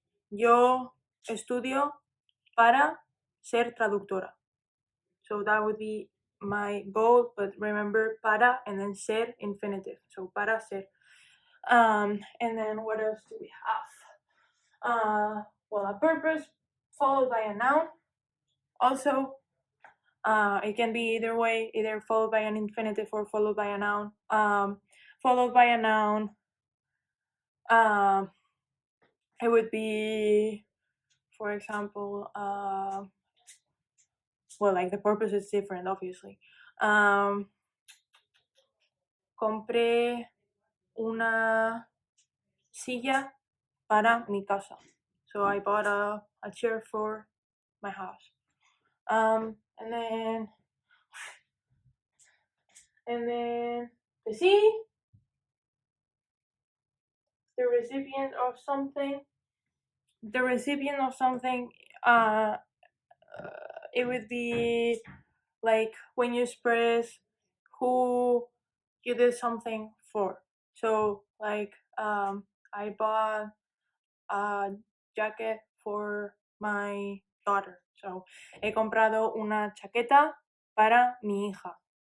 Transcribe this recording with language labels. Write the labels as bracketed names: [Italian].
[Spanish] Yo estudio para ser traductora. [English] So that would be my goal, but remember para and then ser infinitive. So para ser. And then what else do we have? A purpose followed by a noun. Also, it can be either way, either followed by an infinitive or followed by a noun. Followed by a noun, it would be, for example, like the purpose is different, obviously. [Spanish] Compré una silla para mi casa. [English] So I bought a chair for my house. And then see the recipient of something. The recipient of something, it would be like when you express who you did something for. So like, I bought a jacket for my daughter. [Spanish] So he comprado una chaqueta para mi hija.